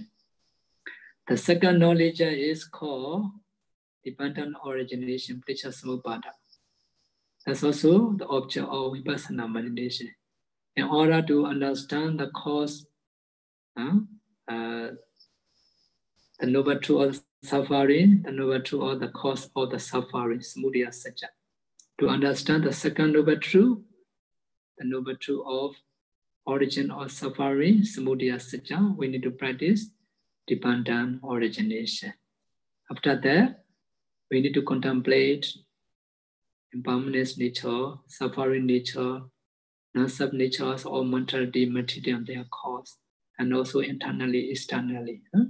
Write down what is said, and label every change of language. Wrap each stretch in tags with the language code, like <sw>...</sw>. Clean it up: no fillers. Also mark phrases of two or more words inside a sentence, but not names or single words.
<en>The second knowledge is called dependent origination,</en> <pi>picture samuppada.</pi> <en>That's also the object of vipassana meditation. In order to understand the cause, the noble truth of suffering, the noble truth of the cause of the suffering,</en> <pi>samudaya satya.</pi> <en>To understand the second noble truth, the noble truth of origin of suffering,</en> <pi>samudaya satya,</pi> <en>we need to practice dependent origination. After that, we need to contemplate impermanence nature, suffering nature, non-sub natures or mentality, material, their cause, and also internally, externally.</en>